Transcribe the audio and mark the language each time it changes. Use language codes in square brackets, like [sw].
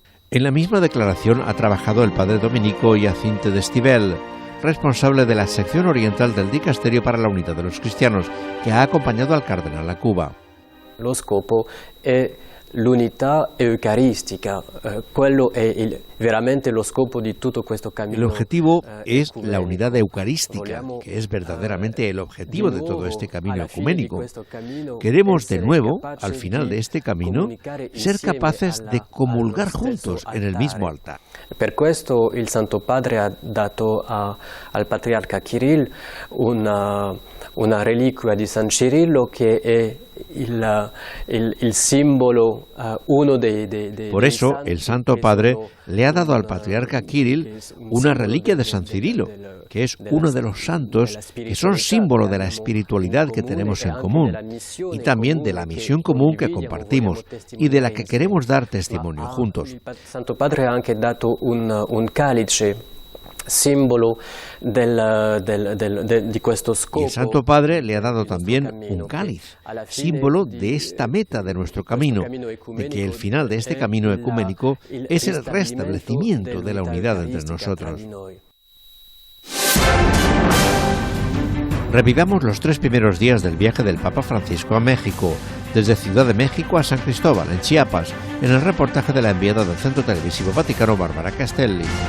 [es] En la misma declaración ha trabajado el padre dominico Hyacinthe de Stivell, responsable de la sección oriental del Dicasterio para la Unidad de los Cristianos, que ha acompañado al cardenal a Cuba. [it] Lo scopo è l'unità eucaristica, quello è veramente lo scopo di tutto questo cammino. [es] El objetivo es la unidad eucarística, que es verdaderamente el objetivo de todo este camino ecuménico. Queremos de nuevo, al final de este camino, ser capaces de comulgar juntos en el mismo altar. [it] Per questo il Santo Padre ha dato al patriarca Kirill una reliquia di San Cirillo che è il simbolo, uno dei [es] Por eso, el Santo Padre le ha dado al patriarca Kirill una reliquia de San Cirilo, que es uno de los santos que son símbolo de la espiritualidad que tenemos en común y también de la misión común que compartimos y de la que queremos dar testimonio juntos. [it] Il Santo Padre ha anche dato un calice, símbolo di questo scopo. [es] Y el Santo Padre le ha dado también un cáliz, símbolo de esta meta de nuestro camino, de que el final de este camino ecuménico es el restablecimiento de la unidad entre nosotros. Revivamos los 3 primeros días del viaje del Papa Francisco a México, desde Ciudad de México a San Cristóbal, en Chiapas, en el reportaje de la enviada del Centro Televisivo Vaticano, Bárbara Castelli.